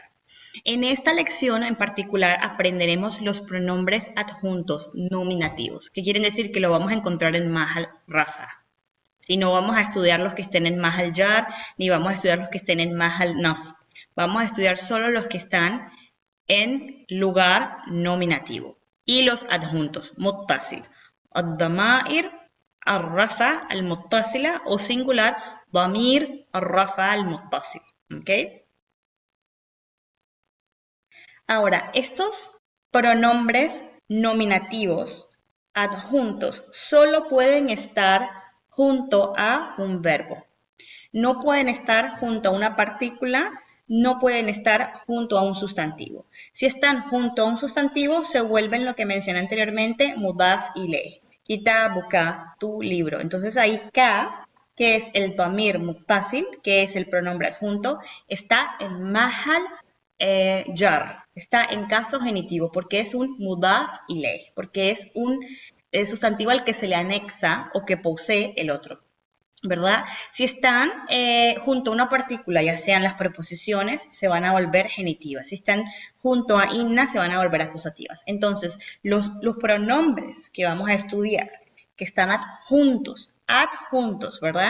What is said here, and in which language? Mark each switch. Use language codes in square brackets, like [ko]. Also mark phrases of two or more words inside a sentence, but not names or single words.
[es] En esta lección en particular aprenderemos los pronombres adjuntos nominativos, que quieren decir que lo vamos a encontrar en [ar] محل رفع. [es] Y no vamos a estudiar los que estén en [ar] محل جر, [es] ni vamos a estudiar los que estén en [ar] محل نصب. [es] Vamos a estudiar solo los que están en lugar nominativo. Y los adjuntos, [ar] متصل، الضمائر, الرفع، المتصلة [es] o singular, [ar] ضمير، الرفع، المتصل. [es] ¿Ok? Ahora, estos pronombres nominativos adjuntos solo pueden estar junto a un verbo. No pueden estar junto a una partícula, no pueden estar junto a un sustantivo. Si están junto a un sustantivo, se vuelven lo que mencioné anteriormente, [ar] مضاف إليه. [es] Kitabuka, tu libro. Entonces ahí ka, que es el [ar] ضمير متصل, [es] que es el pronombre adjunto, está en [ar] محل جر, [es] está en caso genitivo, porque es un [ar] مضاف إليه, [es] porque es un sustantivo al que se le anexa o que posee el otro. ¿Verdad? Si están junto a una partícula, ya sean las preposiciones, se van a volver genitivas. Si están junto a inna, se van a volver acusativas. Entonces, los pronombres que vamos a estudiar, que están adjuntos, ¿verdad?